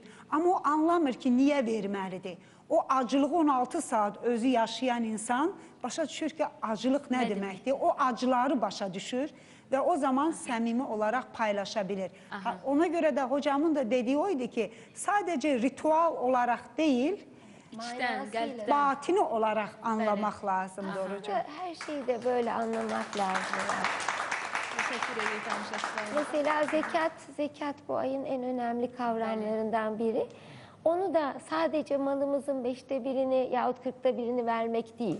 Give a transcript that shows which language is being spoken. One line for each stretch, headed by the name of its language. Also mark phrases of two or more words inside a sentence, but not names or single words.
Azerbaijani: Amma o anlamır ki, niyə verməlidir? O acılığı 16 saat özü yaşayan insan başa düşür ki, acılıq nə deməkdir? O acıları başa düşür və o zaman səmimi olaraq paylaşa bilir. Ona görə də hocamın da dediyi oydu ki, sadəcə ritual olaraq deyil,
Turkish: batini olarak anlamak lazım doğrucu. Her şeyi de böyle anlamak lazım. Teşekkür ederim. Mesela zekat bu ayın en önemli kavramlarından biri. Onu da sadece malımızın 1/5 yahut 1/40 vermek değil.